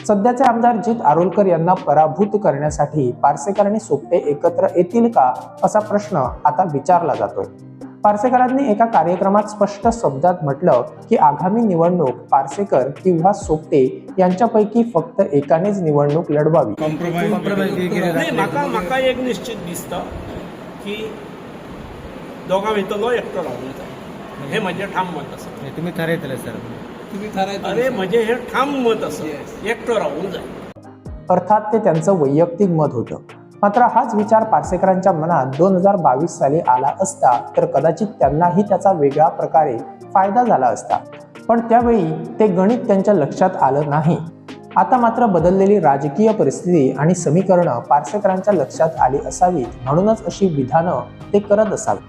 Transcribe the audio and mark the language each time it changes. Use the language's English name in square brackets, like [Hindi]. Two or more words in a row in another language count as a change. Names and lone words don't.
[Marathi] सध्याचे आमदार जित आरोलकर यांना पराभूत करण्यासाठी पार्सेकर आणि सोपटे एकत्र येतील का असा प्रश्न आता विचारला जातोय. पार्सेकरांनी एका कार्यक्रमात स्पष्ट शब्दात म्हटलं की आगामी निवडणूक पार्सेकर किंवा सोपटे यांच्यापैकी फक्त एकानेच निवडणूक लढवावी. [Konkani] म्हाका एक निश्चित दिसतं की दोघां भितरलो एकटो रावूंक जाय. हे म्हजें ठाम मत आसा. तुम्ही ठरयतले सर. अरे म्हजें हे ठाम मत आसा, एकटो रावूंक जाय. [Marathi] अर्थात ते त्यांचं वैयक्तिक मत होतं. मात्र हाच विचार पार्सेकरांच्या मनात 2022 साली आला असता तर कदाचित त्यांनाही त्याचा वेगळ्या प्रकारे फायदा झाला असता. पण त्यावेळी ते गणित त्यांच्या लक्षात आलं नाही. आता मात्र बदललेली राजकीय परिस्थिती आणि समीकरणं पार्सेकरांच्या लक्षात आली असावीत, म्हणूनच अशी विधानं ते करत असावे.